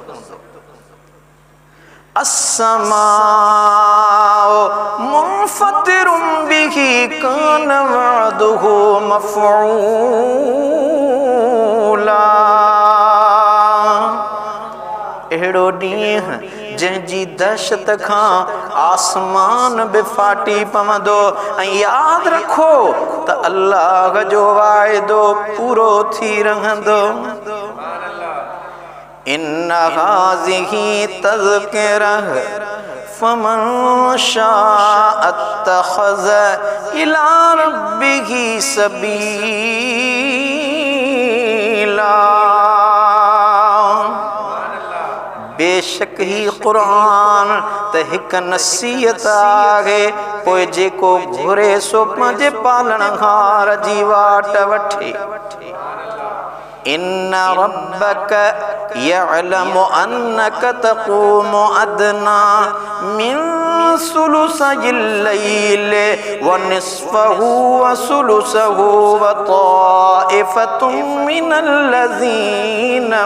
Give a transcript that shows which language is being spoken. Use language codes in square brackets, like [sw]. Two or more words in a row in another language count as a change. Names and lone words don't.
[ar] السماء منفطر به كان وعده مفعولا [sd] अहिड़ो ॾींहुं जंहिंजी दहशत खां आसमान बि फाटी पवंदो ऐं यादि रखो त अल्लाह जो वाइदो पूरो थी रहंदो [ar] إن هذه تذكرة فمن شاء اتخذ إلى ربه سبيلا [sd] बेशक ही क़ुरान त हिकु नसीहत आहे पोइ जेको घुरे सो पंहिंजे पालणहार जी वाट वठे [ar] إن ربك يعلم أنك تقوم أدنى من ثلثي الليل ونصفه وثلثه وطائفة من الذين